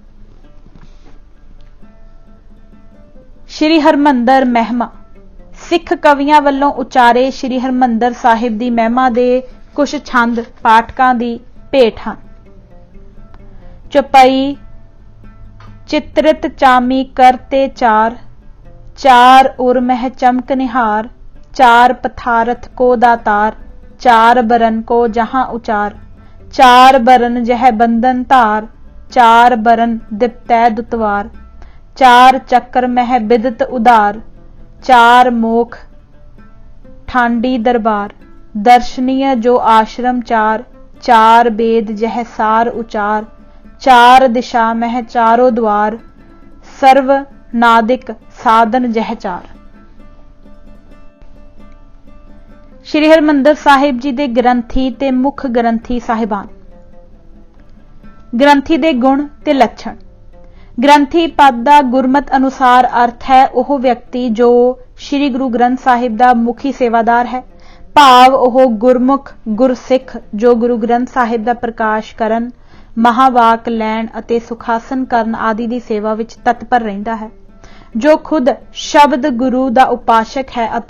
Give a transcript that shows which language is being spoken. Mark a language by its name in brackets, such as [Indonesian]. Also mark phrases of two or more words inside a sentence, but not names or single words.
[Punjabi] ਸ਼੍ਰੀ ਹਰਿਮੰਦਰ ਮਹਿਮਾ ਸਿੱਖ ਕਵੀਆਂ ਵੱਲੋਂ ਉਚਾਰੇ ਸ਼੍ਰੀ ਹਰਿਮੰਦਰ ਸਾਹਿਬ ਦੀ ਮਹਿਮਾ ਦੇ ਕੁਝ ਛੰਦ ਪਾਠਕਾਂ ਦੀ ਭੇਟ ਹਨ। [Braj] ਚੌਪਈ ਚਿਤ੍ਰਿਤ ਚਾਮੀ ਕਰਤੇ ਚਾਰ, ਚਾਰ ਉਰ ਮਹਿ ਚਮਕ ਨਿਹਾਰ, चार पथारथ को दातार, चार बरन को जहां उचार, चार बरन जह बंधन धार, चार बरन दिप्तै दुतवार, चार चक्र मह बिदत उदार, चार मोख ठांडी दरबार, दर्शनीय जो आश्रम चार, चार वेद जह सार उचार, चार दिशा मह चारों द्वार, सर्व नादिक साधन जह चार। [Punjabi] ਸ੍ਰੀ ਹਰਿਮੰਦਰ ਸਾਹਿਬ ਜੀ ਦੇ ਗ੍ਰੰਥੀ ਤੇ ਮੁਖ ਗ੍ਰੰਥੀ ਸਾਹਿਬਾਨ। ਗ੍ਰੰਥੀ ਦੇ ਗੁਣ ਤੇ ਲੱਛਣ। ਗ੍ਰੰਥੀ ਪਦ ਦਾ ਗੁਰਮਤਿ ਅਨੁਸਾਰ ਅਰਥ ਹੈ ਉਹ ਵਿਅਕਤੀ ਜੋ ਸ੍ਰੀ ਗੁਰੂ ਗ੍ਰੰਥ ਸਾਹਿਬ ਦਾ ਮੁਖੀ ਸੇਵਾਦਾਰ ਹੈ, ਭਾਵ ਉਹ ਗੁਰਮੁਖ ਗੁਰਸਿੱਖ ਜੋ ਗੁਰੂ ਗ੍ਰੰਥ ਸਾਹਿਬ ਦਾ ਪ੍ਰਕਾਸ਼ ਕਰਨ, ਮਹਾਵਾਕ ਲੈਣ ਅਤੇ ਸੁਖਾਸਨ ਕਰਨ ਆਦਿ ਦੀ ਸੇਵਾ ਵਿਚ ਤਤਪਰ ਰਹਿੰਦਾ ਹੈ, ਜੋ ਖੁਦ ਸ਼ਬਦ ਗੁਰੂ ਦਾ ਉਪਾਸਕ ਹੈ ਅਤੇ